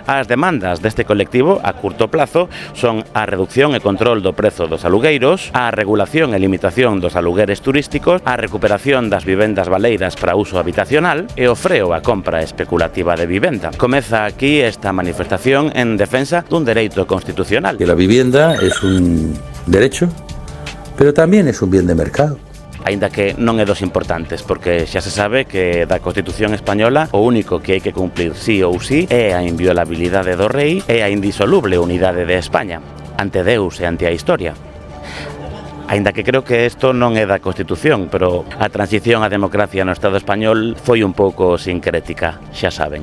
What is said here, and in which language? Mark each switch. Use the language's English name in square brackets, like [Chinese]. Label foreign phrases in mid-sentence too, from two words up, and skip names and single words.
[Galician] As demandas deste colectivo a curto plazo son a reducción e control do prezo dos alugueiros, a regulación e limitación dos alugueres turísticos, a recuperación das vivendas baleiras para uso habitacional e o freo á compra especulativa de vivenda. Comeza aquí esta manifestación en defensa dun dereito constitucional. [Spanish] Que la vivienda es un derecho, pero también es un bien de mercado. [Galician] Aínda que non é dos importantes, porque xa se sabe que da Constitución española o único que hai que cumplir sí ou sí é a inviolabilidade do rei e a indisoluble unidade de España, ante Deus e ante a historia. Aínda que creo que isto non é da Constitución, pero a transición á democracia no Estado español foi un pouco sincrética, xa saben.